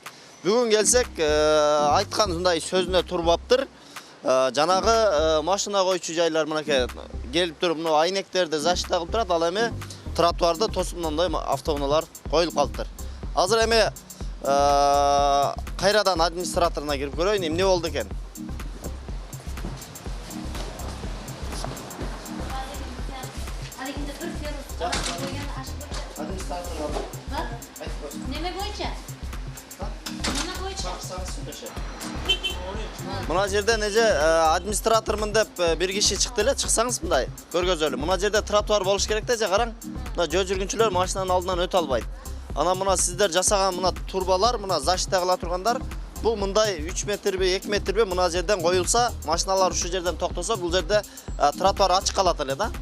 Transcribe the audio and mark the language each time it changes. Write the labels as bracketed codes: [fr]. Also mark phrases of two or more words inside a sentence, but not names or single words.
[ky] Бүгүн келсек, айткан ушундай сөзүнө турбаптыр. Жанагы машина койчу жайлар мынакей келип туруп, мына айнектерди защита кылып турат, ал эми тротуарды тосуп мындай автоунаалар коюлуп калыптыр. Азыр эми кайрадан администраторуна кирип көрөйүн, эмне болду экен. Неме боюнча? Неме боюнча? Мына жерде неже администратормун деп бир киши чыкты эле, чыксаңыз мындай көргөзөлү. Мына жерде тротуар болуш керек да, же караң. Мына жөө жүргүнчүлөр машинанын алдынан өтө албайт. Анан мына сиздер жасаган мына турбалар, мына защита кыла тургандар, бул мындай 3 метрби, 2 метрби мына жерден коюлса, машиналар ушул жерден токтосо, бул жерде тротуар ачык калат эле да.